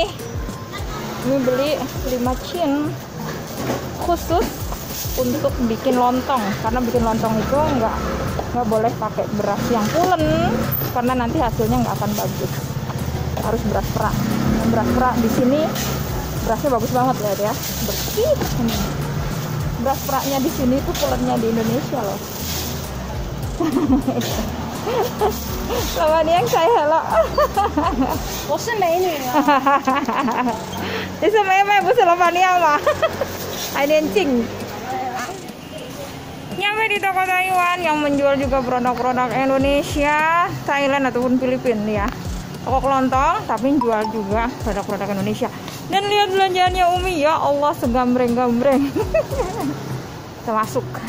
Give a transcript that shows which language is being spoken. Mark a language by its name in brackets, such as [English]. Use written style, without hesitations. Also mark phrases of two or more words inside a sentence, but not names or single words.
[Indonesian] Umi beli 5 cin khusus untuk bikin lontong, karena bikin lontong itu nggak boleh pakai beras yang pulen, karena nanti hasilnya nggak akan bagus. Harus beras perak. Beras perak di sini berasnya bagus banget lihat ya, bersih. Beras peraknya di sini itu pulennya di Indonesia loh. Sama nih yang saya hello. [Chinese] 我是美女啊。你是妹妹不是老板娘吗？还年轻。 [Indonesian] Nyampe di toko Taiwan yang menjual juga produk-produk Indonesia, Thailand ataupun Filipina ya. Toko kelontong tapi jual juga produk-produk Indonesia. Dan lihat belanjaannya Umi, ya Allah, segambreng-gambreng. Kita masuk.